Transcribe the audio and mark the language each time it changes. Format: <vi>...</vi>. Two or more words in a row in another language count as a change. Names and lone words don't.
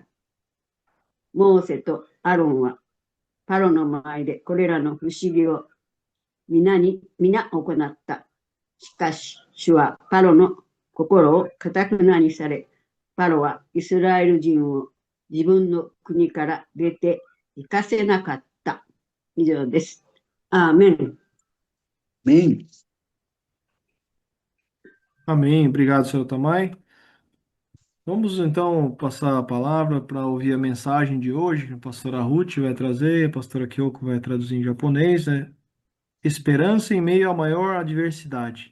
<ja>モーセとアロンはパロの前でこれらの不思議を皆行った。しかし、主はパロの心を堅くなにされ、パロはイスラエル人を自分の国から出て行かせなかった。以上です。アーメン。</ja> <pt>Amém. Amém. Obrigado, senhor Tamai. Vamos então passar a palavra para ouvir a mensagem de hoje. A pastora Ruth vai trazer, a pastora Kyoko vai traduzir em japonês, né? Esperança em meio à maior adversidade.</pt>